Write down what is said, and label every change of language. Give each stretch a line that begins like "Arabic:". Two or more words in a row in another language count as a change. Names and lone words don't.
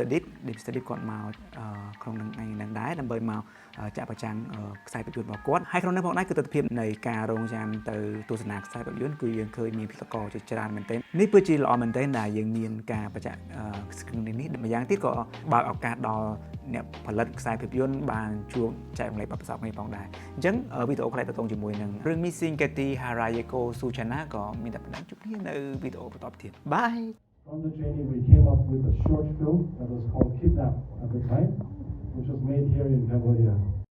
Khmer: Deep គាត់មកក្នុងនឹងដែរដើម្បីមកចាក់ប្រចាំងខ្សែភាពយន្តរបស់គាត់ហើយក្នុងនោះផងដែរគឺទស្សនវិជ្ជានៃការរងចាំទៅទស្សនាខ្សែភាពយន្តគឺយើងឃើញមានផលិតករជាច្រើនមែនទែននេះពិតជាល្អមែនទែនដែលយើងមានការបញ្ជាក់ screening នេះម្យ៉ាងទៀតក៏បើកឱកាសដល់អ្នកផលិតខ្សែភាពយន្តបានជួបចែករំលែកបទពិសោធន៍គ្នាផងដែរអញ្ចឹងវីដេអូខ្លីតទៅជាមួយនឹងរឿង Missing Katy Harayako Suchana ក៏មានតែប៉ុណ្ណឹងជួបគ្នានៅវីដេអូបន្តទៀត Bye
English: From the training we came up with a short film that was called Kidnap at the time which was made here in Cambodia